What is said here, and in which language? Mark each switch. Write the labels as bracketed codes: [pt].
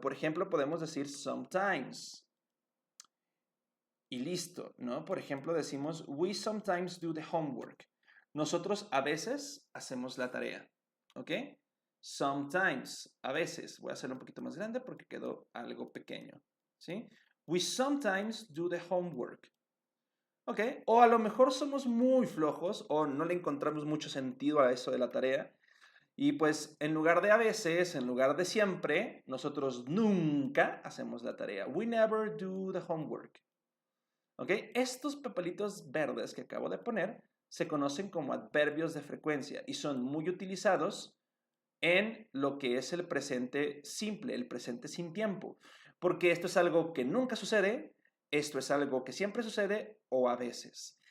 [es] Por ejemplo, podemos decir sometimes. Y listo, ¿no? Por ejemplo, decimos, [en] we sometimes do the homework. [es] Nosotros a veces hacemos la tarea, ¿ok? Sometimes, a veces. Voy a hacerlo un poquito más grande porque quedó algo pequeño, ¿sí? [en] We sometimes do the homework. [es] ¿Ok? O a lo mejor somos muy flojos o no le encontramos mucho sentido a eso de la tarea. Y pues en lugar de a veces, en lugar de siempre, nosotros nunca hacemos la tarea. [en] We never do the homework. [es] ¿Ok? Estos papelitos verdes que acabo de poner se conocen como adverbios de frecuencia y son muy utilizados en lo que es el presente simple, el presente sin tiempo, porque esto es algo que nunca sucede, esto es algo que siempre sucede o a veces.